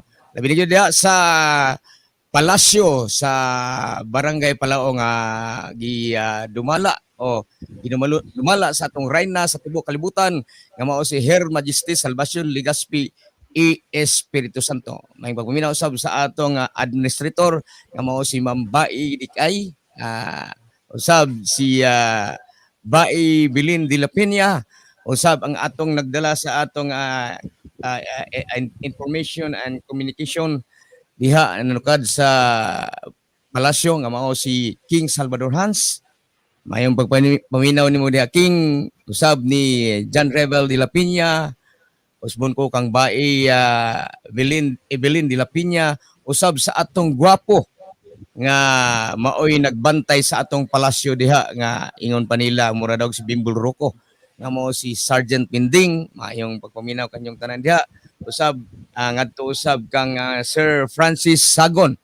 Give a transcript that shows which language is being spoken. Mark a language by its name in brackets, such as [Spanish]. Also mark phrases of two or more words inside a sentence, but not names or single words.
[Cebuano] Labi na yun diha sa palasyo sa barangay Palao nga dumala dumala sa atong reyna sa tibuok kalibutan nga mao si HRMajesty Salvacion Legaspi Espiritu Santo. May pagpaminaw usab sa atong administrator nga mao si Ma'am Bai Dikay, usab si Bai Bilin de la Peña, usab ang atong nagdala sa atong [English] information and communication [Cebuano] diha nanukad sa palasyo nga mao si King Salvador Hans. Mayong pagpaminaw nimo diha King, usab ni John Rebel de la Peña, usbon ko kang Bai Evelyn de la Peña, usab sa atong gwapo nga maoy nagbantay sa atong palasyo diha nga ingon pa nila mura daw si Bimbol Rocco nga mao si Sergeant Pinding. Mayong pagpaminaw kanyong tanan diha. Usab ngadto usab kang Sir Francis Sagon.